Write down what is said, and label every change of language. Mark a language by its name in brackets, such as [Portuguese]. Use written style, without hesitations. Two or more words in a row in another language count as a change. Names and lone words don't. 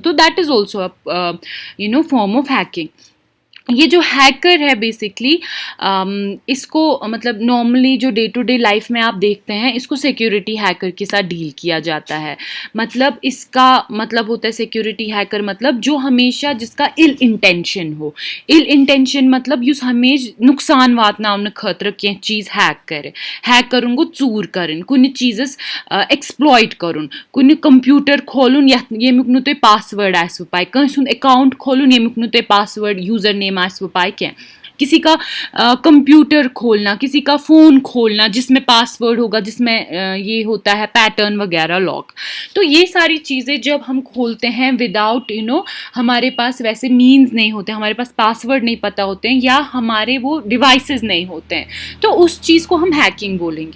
[Hindi] तो [English] that is also form of hacking. [Hindi] ये जो हैकर है बेसिकली, इसको मतलब नॉर्मली जो [English] day to day life [Hindi] में आप देखते हैं, इसको [English] security hacker [Hindi] के साथ डील किया जाता है। मतलब इसका मतलब होता है [English] security hacker, [Hindi] मतलब जो हमेशा जिसका [English] ill intention [Hindi] हो। [English] ill intention [Kashmiri] मतलब युस हमेश नुकसान वातनावन खतर कह चीज़ हैक करे, हैक करुन गो चूर करन, कुन चीज़स एक्सप्लॉइट करुन, कुन कंप्यूटर खोलुन येमुक नु तुह पासवर्ड आसव पाए, कंस अकाउंट खोलुन येमुक नु तुह पासवर्ड यूजर नेम आसव पाए क्या, [Hindi] किसी का कंप्यूटर खोलना, किसी का फ़ोन खोलना जिसमें पासवर्ड होगा, जिसमें ये होता है पैटर्न वगैरह लॉक। तो ये सारी चीज़ें जब हम खोलते हैं विदाउट हमारे पास वैसे मीन्स नहीं होते, हमारे पास पासवर्ड नहीं पता होते हैं, या हमारे वो डिवाइसेस नहीं होते हैं, तो उस चीज़ को हम हैकिंग बोलेंगे।